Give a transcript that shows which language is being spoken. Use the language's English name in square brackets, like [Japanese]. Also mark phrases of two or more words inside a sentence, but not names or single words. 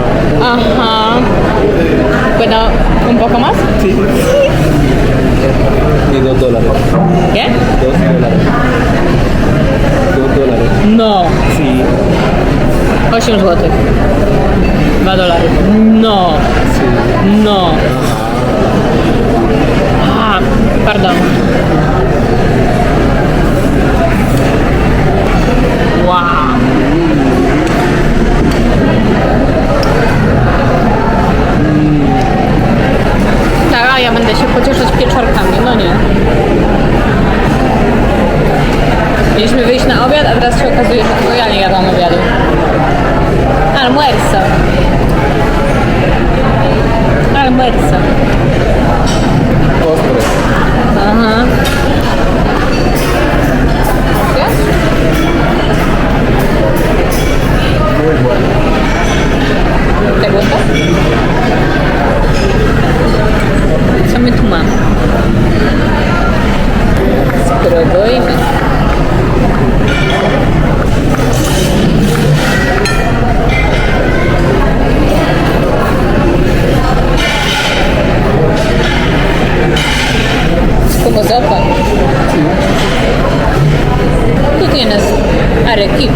[Spanish] ajá. ¿Puedo un poco más? Sí. Y $2. ¿Qué? $2. $2. No. Sí, 8 zł. $2. No. sí. No. [French] Ah, pardon. [English] Wow. [Polish] Tak, a ja będę się pocieszać pieczarkami, no nie. Mieliśmy wyjść na obiad, a teraz się okazuje, że tylko ja nie jadłam obiadu. [Spanish] Almuerzo. Almuerzo. Postre. Ajá. ¿Qué? Muy bueno. ¿Te gusta? [Polish] Co my tu mamy? Spróbujmy. [Spanish] Es como sopa. Tú tienes arequipa.